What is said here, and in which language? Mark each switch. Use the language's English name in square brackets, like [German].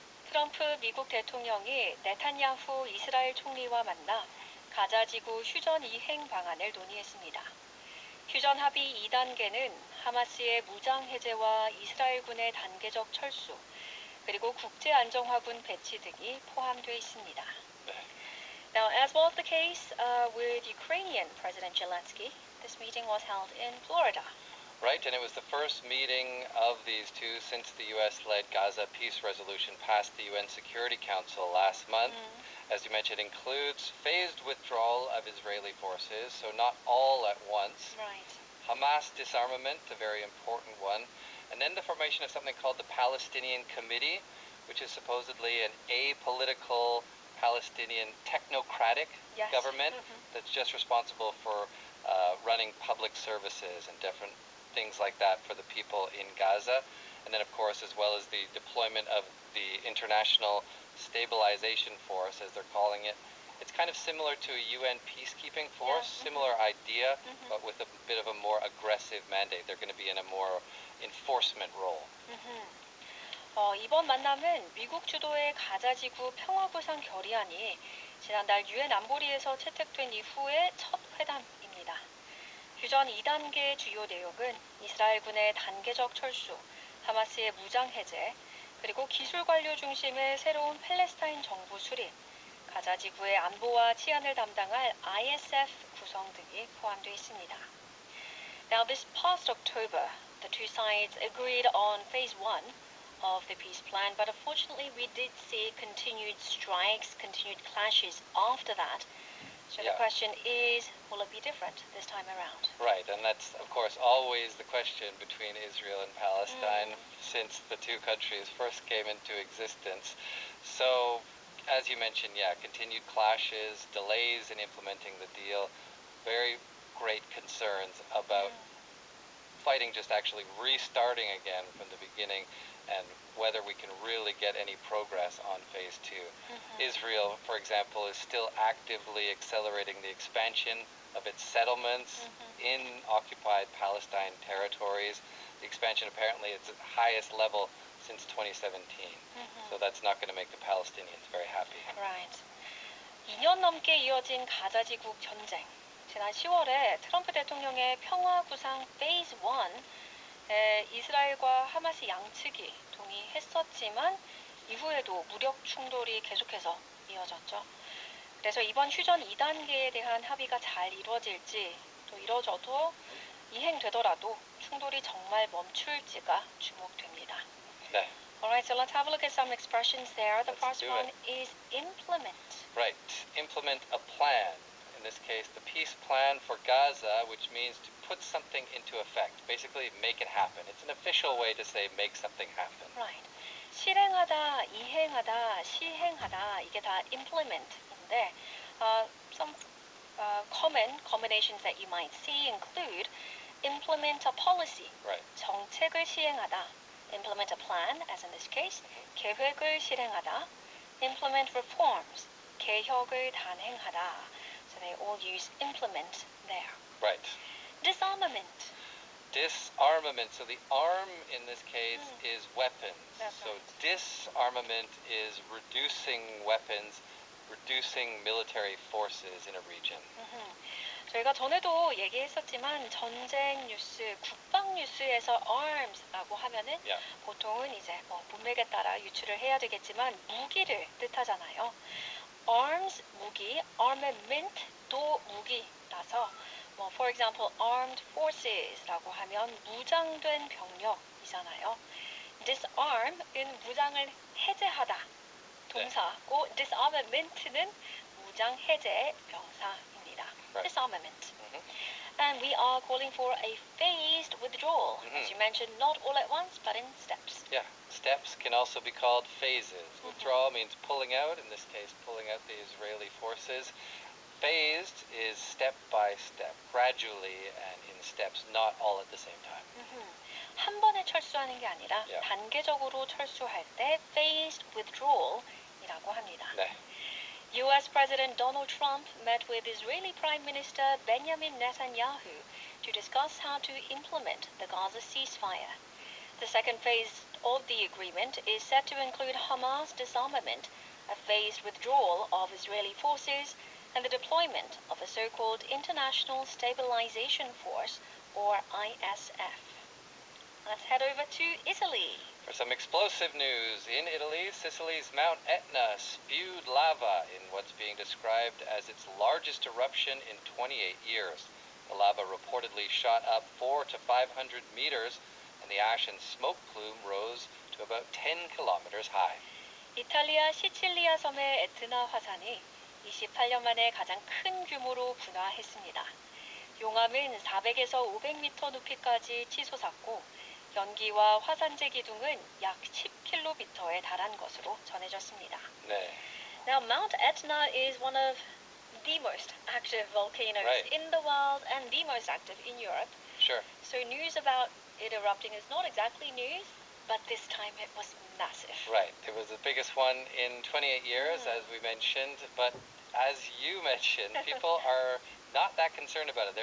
[Korean] 트럼프 미국 대통령이 네탄야후 이스라엘 총리와 만나 가자 지구 휴전 이행 방안을 논의했습니다. 휴전 합의 2단계는 하마스의 무장 해제와 이스라엘군의 단계적 철수, 그리고 국제안정화군 배치 등이 포함되어 있습니다. [English] Now, as was the case with Ukrainian President Zelensky, this meeting was held in Florida. Right, and it was the first meeting of these two since the U.S.-led Gaza peace resolution passed the UN Security Council last month. As you mentioned, includes phased withdrawal of Israeli forces, so not all at once. Right. Hamas disarmament, a very important one. And then the formation of something called the Palestinian Committee, which is supposedly an apolitical Palestinian technocratic government that's just responsible for running public services and different things like that for the people in Gaza. And then, of course, as well as the deployment of the International Stabilization Force, as they're calling it. It's kind of similar to a UN peacekeeping force, similar idea, but with a bit of a more aggressive mandate. They're going to be in a more enforcement role. [Korean] 이번 만남은 미국 주도의 가자지구 평화구상 결의안이 지난달 유엔 안보리에서 채택된 이후의 첫 회담입니다. 휴전 2단계의 주요 내용은 이스라엘군의 단계적 철수, 하마스의 무장 해제, 그리고 기술 관료 중심의 새로운 팔레스타인 정부 수립, 가자 지구의 안보와 치안을 담당할 ISF 구성 등이 포함되어 있습니다. [English] Now, this past October, the two sides agreed on phase 1 of the peace plan, but unfortunately we did see continued strikes, continued clashes after that. So the question is, will it be different this time around? Right, and that's, of course, always the question between Israel and Palestine since the two countries first came into existence. So, as you mentioned, continued clashes, delays in implementing the deal, very great concerns about fighting just actually restarting again from the beginning and whether we can really get any progress on phase 2. Israel, for example, is still actively accelerating the expansion of its settlements in occupied Palestine territories. The expansion apparently is at the highest level since 2017. So that's not going to make the Palestinians very happy. Right. [Korean] 2년 넘게 이어진 가자 지구 전쟁. 지난 10월에 트럼프 대통령의 평화 구상 페이즈 1에 이스라엘과 하마스 양측이 동의했었지만 이후에도 무력 충돌이 계속해서 이어졌죠. 그래서 이번 휴전 2단계에 대한 합의가 잘 이루어질지 또 이루어져도 이행되더라도 충돌이 정말 멈출지가 주목됩니다. 네. [English] Alright, so let's have a look at some expressions there. The first one is implement. Right, implement a plan. In this case, the peace plan for Gaza, which means to put something into effect. Basically, make it happen. It's an official way to say make something happen. Right. [Korean] 실행하다, 이행하다, 시행하다 이게 다 [English] implement인데 some common combinations that you might see include implement a policy. Right. [Korean] 정책을 시행하다. [English] Implement a plan, as in this case. [Korean] 계획을 실행하다. [English] Implement reforms. [Korean] 개혁을 단행하다. [English] So they all use implement there. Right. Disarmament. Disarmament. So the arm in this case is weapons. That's so right. disarmament is reducing weapons, reducing military forces in a region. [Korean] 저희가 전에도 얘기했었지만 전쟁 뉴스, 국방 뉴스에서 arms라고 하면은 보통은 이제 문맥에 따라 유추를 해야 되겠지만 무기를 뜻하잖아요. arms 무기, armament도 무기라서 [English] for example, [Korean] armed forces라고 하면 무장된 병력이잖아요. disarm은 무장을 해제하다 동사고 disarmament는 무장 해제 명사입니다. [English] Right. Disarmament. And we are calling for a phased withdrawal. As you mentioned, not all at once, but in steps. Yeah, steps can also be called phases. Withdrawal means pulling out, in this case, pulling out the Israeli forces. Phased is step by step, gradually and in steps, not all at the same time. [Korean] 한 번에 철수하는 게 아니라 [English] Yeah. [Korean] 단계적으로 철수할 때 phased withdrawal이라고 합니다. 네. [English] U.S. President Donald Trump met with Israeli Prime Minister Benjamin Netanyahu to discuss how to implement the Gaza ceasefire. The second phase of the agreement is set to include Hamas disarmament, a phased withdrawal of Israeli forces, and the deployment of a so-called International Stabilization Force, or ISF. Let's head over to Italy. For some explosive news, in Italy, Sicily's Mount Etna spewed lava in what's being described as its largest eruption in 28 years. The lava reportedly shot up 400 to 500 meters, and the ash and smoke plume rose to about 10 kilometers high. [Korean] 이탈리아 시칠리아 섬의 에트나 화산이 28년 만에 가장 큰 규모로 분화했습니다. 용암은 400에서 500m 높이까지 치솟았고 연기와 화산재 기둥은 약 10km에 달한 것으로 전해졌습니다. 네. [English] Now, Mount Etna is one of the most active volcanoes Right. in the world and the most active in Europe. Sure. So news about it erupting is not exactly news, but this time it was massive. Right. It was the biggest one in 28 years, as we mentioned, but as you mentioned, people are not that concerned about it.